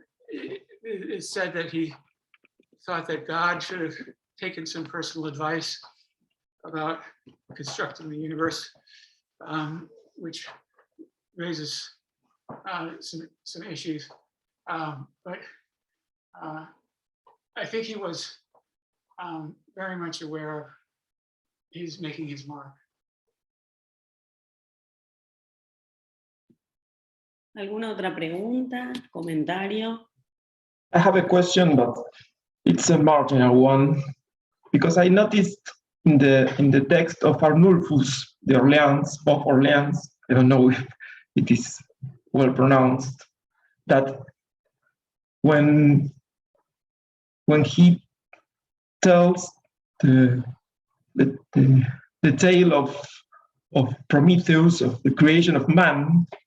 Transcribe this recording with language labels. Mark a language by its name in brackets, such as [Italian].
[English] It's said that he thought that God should have taken some personal advice about constructing the universe, which raises some issues. But I think he was very much aware of he's making his mark. [Spanish] ¿Alguna otra pregunta, comentario? [English] I have a question, but it's a marginal one, because I noticed in the text of Arnulfus, the Orleans, of Orleans, I don't know if it is well pronounced, that when he tells the tale of Prometheus, of the creation of man,